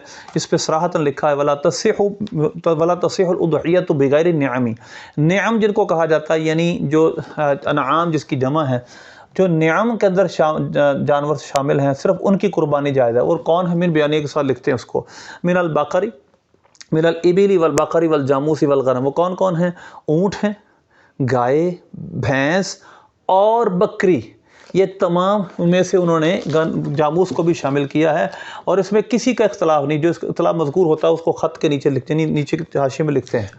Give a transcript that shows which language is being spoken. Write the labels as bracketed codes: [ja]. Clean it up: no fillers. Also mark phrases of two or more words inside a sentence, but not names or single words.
[ur] اس پہ صراحتاً لکھا ہے [ar] ولا تصح الاضحیۃ بغیر النعم، [ur] نعم جن کو کہا جاتا ہے یعنی جو انعام جس کی جمع ہے، جو نعم کے اندر جانور شامل ہیں صرف ان کی قربانی جائز ہے۔ اور کون ہے؟ من بیانیہ کے ساتھ لکھتے ہیں اس کو، [ar] من البقری من الابل والبقر والجاموس والغنم، [ur] وہ کون کون ہیں؟ اونٹ ہیں، گائے، بھینس اور بکری، یہ تمام میں سے انہوں نے جاموس کو بھی شامل کیا ہے، اور اس میں کسی کا اختلاف نہیں، جو اس کا اختلاف مذکور ہوتا ہے اس کو خط کے نیچے لکھتے ہیں، نیچے کے حاشیے میں لکھتے ہیں۔